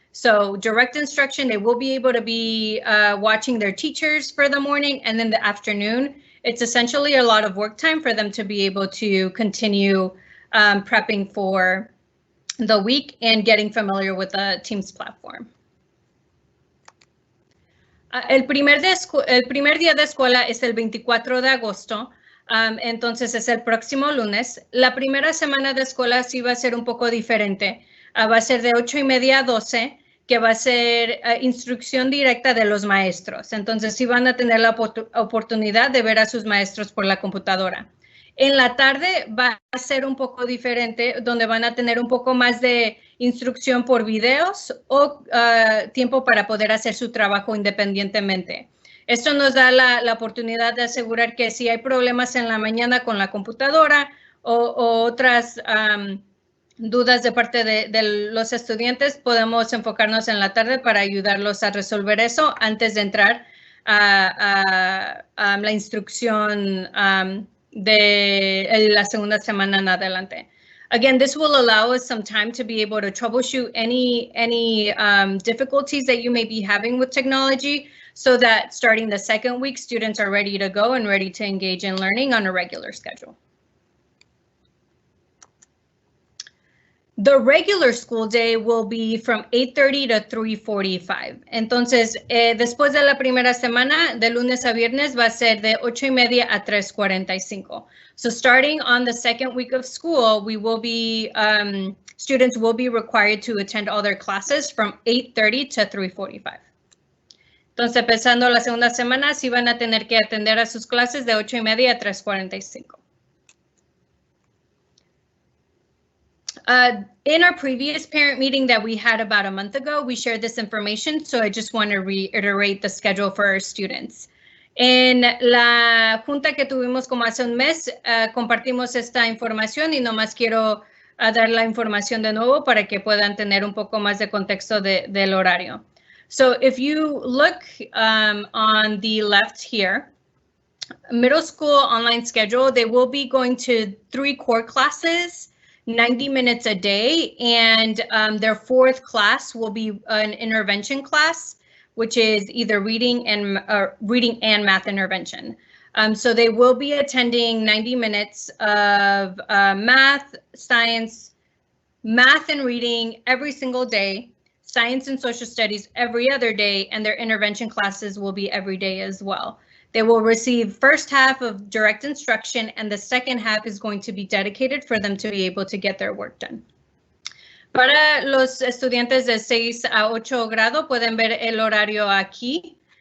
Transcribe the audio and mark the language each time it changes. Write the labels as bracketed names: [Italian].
[English] So direct instruction, they will be able to be watching their teachers for the morning, and then the afternoon, it's essentially a lot of work time for them to be able to continue prepping for the week and getting familiar with the Teams platform. [Spanish] El primer día de escuela es el 24 de agosto, entonces es el próximo lunes. La primera semana de escuela sí va a ser un poco diferente. Va a ser de 8:30 a 12, que va a ser instrucción directa de los maestros. Entonces sí van a tener la oportunidad de ver a sus maestros por la computadora. En la tarde va a ser un poco diferente, donde van a tener un poco más de instrucción por videos o tiempo para poder hacer su trabajo independientemente. Esto nos da la oportunidad de asegurar que si hay problemas en la mañana con la computadora o otras dudas de parte de los estudiantes, podemos enfocarnos en la tarde para ayudarlos a resolver eso antes de entrar a la instrucción de la segunda semana en adelante. [English] Again, this will allow us some time to be able to troubleshoot any difficulties that you may be having with technology, so that starting the second week, students are ready to go and ready to engage in learning on a regular schedule. The regular school day will be from 8:30 to 3:45. [Spanish] Entonces, después de la primera semana, de lunes a viernes, va a ser de 8:30 a 3:45. [English] So starting on the second week of school, we will be, students will be required to attend all their classes from 8:30 to 3:45. [Spanish] Entonces, empezando la segunda semana, sí van a tener que atender a sus clases de 8:30 a 3:45. [English] In our previous parent meeting that we had about a month ago, we shared this information, so I just want to reiterate the schedule for our students. [Spanish] En la junta que tuvimos como hace un mes, compartimos esta información y nomás quiero dar la información de nuevo para que puedan tener un poco más de contexto del horario. [English] So if you look on the left here, middle school online schedule, they will be going to 3 core classes, 90 minutes a day, and their 4th class will be an intervention class, which is either reading and math intervention. So they will be attending 90 minutes of math, science, math and reading every single day, science and social studies every other day, and their intervention classes will be every day as well. They will receive first half of direct instruction, and the second half is going to be dedicated for them to be able to get their work done. [Spanish] Para los estudiantes de 6 a 8 grado, pueden ver el horario aquí.